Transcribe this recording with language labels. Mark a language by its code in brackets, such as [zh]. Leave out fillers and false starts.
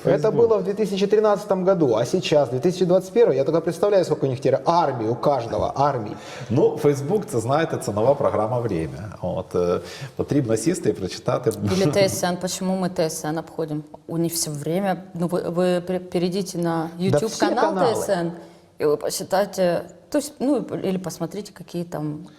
[ru] Это было в 2013 году, а сейчас, 2021, я только представляю, сколько у них теперь армии, у каждого армии. [uk] Ну, Фейсбук, це, знаєте, це нова програма «Время». От, потрібно сісти і прочитати. [ru] Или ТСН. Почему мы ТСН обходим? У них все время... Ну, вы перейдите на YouTube все канал каналы. ТСН, и вы посчитайте... То есть, ну, или посмотрите, какие там...